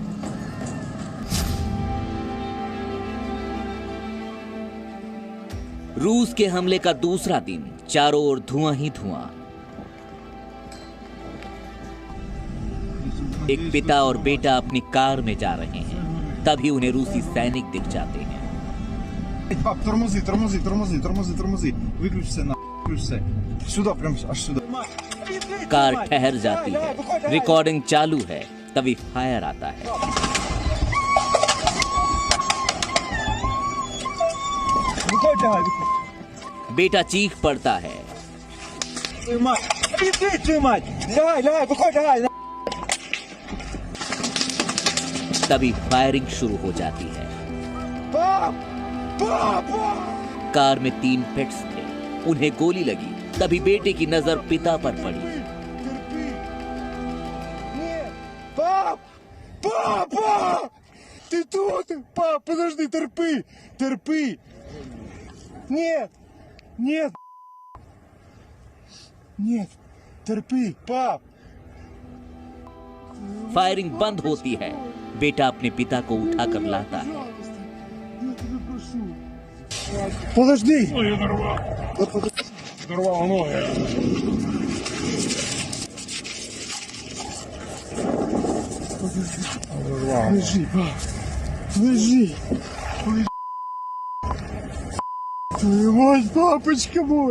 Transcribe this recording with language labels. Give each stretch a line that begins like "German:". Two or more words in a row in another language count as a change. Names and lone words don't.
Hindi: रूस के हमले का दूसरा दिन, चारों ओर धुआं ही धुआं। एक पिता और बेटा अपनी कार में जा रहे हैं, तभी उन्हें रूसी सैनिक दिख जाते हैं।
Russian: Пап, тормози. Выключи все, выключи все. Сюда, прям аж сюда.
Hindi: कार ठहर जाती है, रिकॉर्डिंग चालू है, तभी फायर आता है। बेटा चीख पड़ता है। तभी फायरिंग शुरू हो जाती है। कार में 3 पेट्स थे, उन्हें गोली लगी, तभी बेटे की नजर पिता पर पड़ी।
Russian: Папа! Ты тут? Пап, подожди, терпи. Нет, терпи, пап.
Hindi: फायरिंग बंद होती है, बेटा अपने पिता को उठाकर लाता है।
Russian: Подожди. Дорвало ноги. Лежи, пап. Лежи. Твою мать, папочка мой.